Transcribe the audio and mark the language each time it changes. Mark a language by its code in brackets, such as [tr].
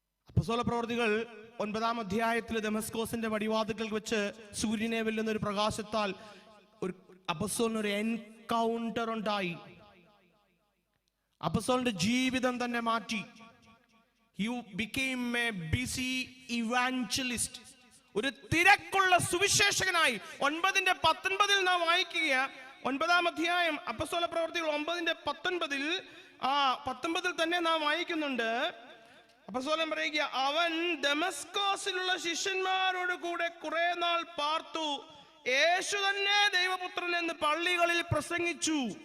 [ml] അപ്പോസ്തല പ്രവൃത്തികൾ 9-ാം അധ്യായത്തിൽ ദമസ്കോസിന്റെ വടിവാതിൽക്കൽ വെച്ച് സൂര്യനെ വെല്ലുന്ന ഒരു പ്രകാശത്താൽ ഒരു അപ്പോസ്തലന് ഒരു എൻകൗണ്ടർ ഉണ്ടായി. അപ്പോസ്തലന്റെ ജീവിതം തന്നെ മാറ്റി. [en] You became a busy evangelist. [ml] ഒരു തിരക്കുള്ള സുവിശേഷകനായി. 9:19 നാം വായിക്കുക. 9-ാം അധ്യായം അപ്പോസ്തല പ്രവൃത്തികൾ 9:19 തന്നെ നാം വായിക്കുന്നുണ്ട്. അപ്പോസ്തലൻ പറയുക, അവൻ ദമസ്കോസിലുള്ള ശിഷ്യന്മാരോട് കൂടെ കുറെ നാൾ പാർത്തു, യേശു തന്നെ ദൈവപുത്രൻ എന്ന് പള്ളികളിൽ പ്രസംഗിച്ചു.